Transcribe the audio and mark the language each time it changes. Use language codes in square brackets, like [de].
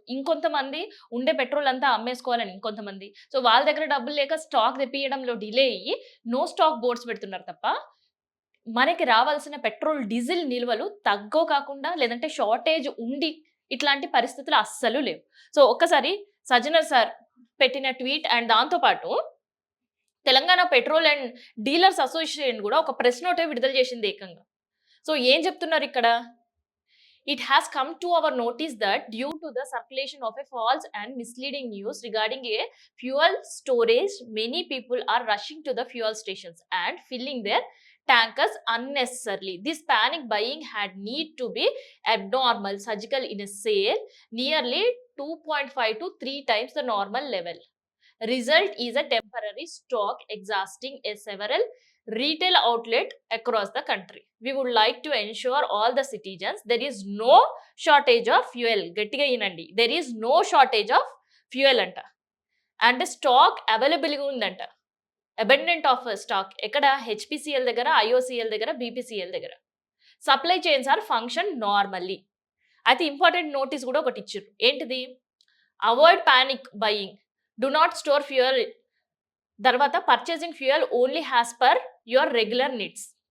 [te] ఇంకొంతమంది ఉండే పెట్రోల్ అంతా అమ్మేసుకోవాలని ఇంకొంతమంది. సో, వాళ్ళ దగ్గర డబ్బులు లేక స్టాక్ తెప్పియడంలో డిలే అయ్యి నో స్టాక్ బోర్డ్స్ పెడుతున్నారు తప్ప, మనకి రావాల్సిన పెట్రోల్, డీజిల్ నిల్వలు తగ్గో కాకుండా లేదంటే షార్టేజ్ ఉండి ఇట్లాంటి పరిస్థితులు అస్సలు లేవు. సో, ఒక్కసారి సజ్జనర్ సార్ పెట్టిన ట్వీట్ అండ్ దాంతో పాటు Telangana petrol and dealers association కూడా ఒక ప్రెస్ నోటే విడుదల చేసింది ఏకంగా. సో, ఏం చెప్తున్నారు ఇక్కడ? [en] It has come to our notice that due to the circulation of a false and misleading news regarding a fuel storage, many people are rushing to the fuel stations and filling their tankers unnecessarily. This panic buying had need to be abnormal, surgical in a sale nearly 2.5 to 3 times the normal level. Result is a temporary stock exhausting a several retail outlet across the country. We would like to ensure all the citizens there is no shortage of fuel. [te] గట్టిగా ఇనండి, [en] there is no shortage of fuel [te] అంట. And stock అవైలబుల్గా ఉందంట. Abundant of stock ఎక్కడ? HPCL దగ్గర, IOCL దగ్గర, BPCL దగ్గర. [en] Supply chains are function normally. [te] అయితే important notice కూడా ఒకటి ఇచ్చారు. ఏంటిది? [en] Avoid panic buying, do not store fuel, తర్వాత purchasing fuel only as per your regular needs.